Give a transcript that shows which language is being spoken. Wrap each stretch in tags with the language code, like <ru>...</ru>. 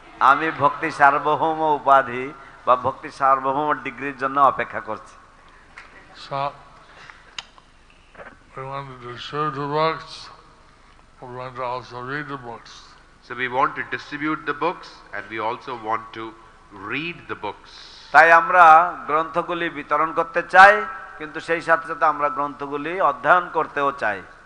<bn>আমি ভক্তি সার্বভৌম উপাধি বা ভক্তি সার্বভৌম ডিগ্রির জন্য অপেক্ষা করছি।</bn> <en>So, we want to distribute the books, we want to also read the books. So we want to distribute the books and we also want to read the books.</en> <bn>তাই আমরা গ্রন্থগুলি বিতরণ করতে চাই, কিন্তু সেই সাথে সাথে আমরা গ্রন্থগুলি অধ্যয়ন করতেও চাই।</bn>